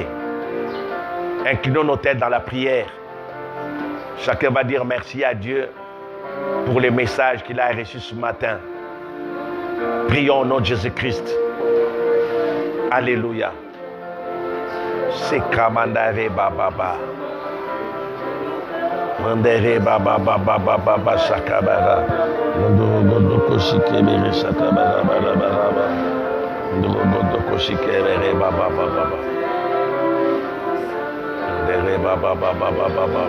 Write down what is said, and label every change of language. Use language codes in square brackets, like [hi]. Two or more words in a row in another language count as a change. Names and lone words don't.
[fr] Inclinons nos têtes dans la prière. Chacun va dire merci à Dieu pour les messages qu'il a reçus ce matin. Prions au nom de Jésus-Christ. Alléluia. C'est Kamandare Baba. Mandere Baba Baba Baba Sakabara. Ndoko Shikebere Sakabara Baba. Ndoko Shikebere Baba Baba. Ndere Baba Baba Baba.